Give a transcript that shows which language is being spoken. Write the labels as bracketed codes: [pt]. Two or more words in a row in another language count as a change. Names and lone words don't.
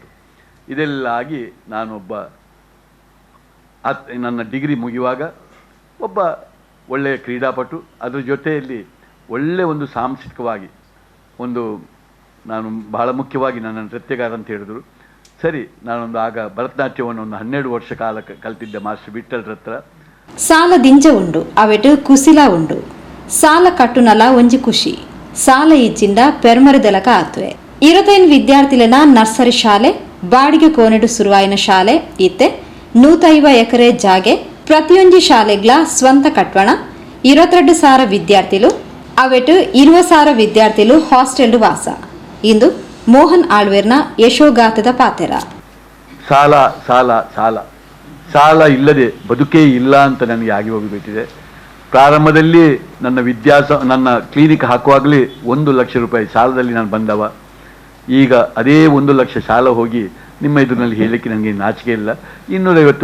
[kn] ಇದೆಲ್ಲ ಆಗಿ ನಾನೊಬ್ಬ ನನ್ನ ಡಿಗ್ರಿ ಮುಗಿಯುವಾಗ ಒಬ್ಬ ಒಳ್ಳೆಯ ಕ್ರೀಡಾಪಟು, ಅದರ ಜೊತೆಯಲ್ಲಿ ಒಳ್ಳೆಯ ಒಂದು ಸಾಂಸ್ಕೃತಿಕವಾಗಿ ನಾನು ಬಹಳ ಮುಖ್ಯವಾಗಿ ನನ್ನ ನೃತ್ಯಗಾರ ಅಂತ ಹೇಳಿದ್ರು. ಸರಿ, ನಾನೊಂದು ಆಗ ಭರತನಾಟ್ಯವನ್ನು 12 ವರ್ಷ ಕಾಲ ಕಲ್ತಿದ್ದೆ ಮಾಸ್ಟರ್ ವಿಠ್ಠಲ್ರ ಹತ್ರ. [tcy] ಸಾಲ ದಿಂಜ ಉಂಡು ಅವೆಟು ಕುಸಿಲ ಉಂಡು, ಸಾಲ ಕಟ್ಟುನಲ ಒಂಜಿ ಖುಷಿ, ಸಾಲ ಇಜ್ಜಿಂಡ ಪೆರ್ಮರಿದೆಲಕ ಆತ್ವೆ. 25 ವಿದ್ಯಾರ್ಥಿಲನ ನರ್ಸರಿ ಶಾಲೆ ಬಾಡಿಗೆ ಕೋನೆಡು ಸುರುವಾಯಿನ ಶಾಲೆ ಇತ್ತೆ. 150 ಎಕರೆ ಜಾಗೆ, ಪ್ರತಿಯೊಂದು ಶಾಲೆಗ್ಲ ಸ್ವಂತ ಕಟ್ವಣ. 22,000 ವಿದ್ಯಾರ್ಥಿಲು ಅವೆಟು 20,000 ವಿದ್ಯಾರ್ಥಿಲು ಹಾಸ್ಟೆಲ್ ವಾಸ. ಇಂದು ಮೋಹನ್ ಆಳ್ವೇರ್ನ ಯಶೋಗಾಥದ ಪಾತೆರ. [kn] ಸಾಲ ಇಲ್ಲದೆ ಬದುಕೇ ಇಲ್ಲ ಅಂತ ನನಗೆ ಆಗಿ ಹೋಗಿಬಿಟ್ಟಿದೆ. ಪ್ರಾರಂಭದಲ್ಲಿ ನನ್ನ ಕ್ಲಿನಿಕ್ ಹಾಕುವಾಗಲೇ 1 ಲಕ್ಷ ರೂಪಾಯಿ ಸಾಲದಲ್ಲಿ ನಾನು ಬಂದವ. ಈಗ ಅದೇ 1 ಲಕ್ಷ ಸಾಲ ಹೋಗಿ ನಿಮ್ಮ ಎದುರಿನಲ್ಲಿ ಹೇಳಲಿಕ್ಕೆ ನನಗೆ ನಾಚಿಕೆ ಇಲ್ಲ.